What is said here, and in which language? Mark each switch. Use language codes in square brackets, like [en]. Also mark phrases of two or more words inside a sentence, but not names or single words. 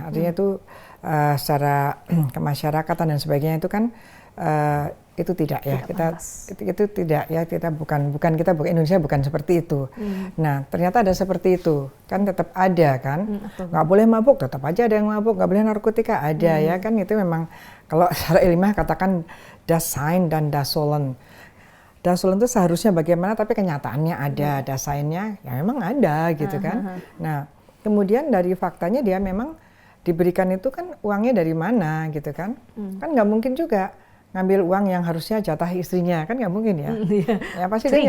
[id] Artinya itu secara kemasyarakatan dan sebagainya itu kan itu tidak ya, itu tidak ya, kita bukan Indonesia bukan seperti itu. Nah ternyata ada seperti itu kan, tetap ada kan, nggak boleh mabuk tetap aja ada yang mabuk, nggak boleh narkotika ada ya kan. Itu memang kalau secara ilmiah katakan [de] das Sein [id] dan [de] das Sollen. Das Sollen [id] itu seharusnya bagaimana, tapi kenyataannya ada, [de] das Sein- [id] nya ya memang ada gitu kan. Nah kemudian dari faktanya dia memang diberikan itu kan uangnya dari mana gitu kan, kan nggak mungkin juga. ngambil uang yang harusnya jatah istrinya, kan nggak mungkin ya. Ya pasti dia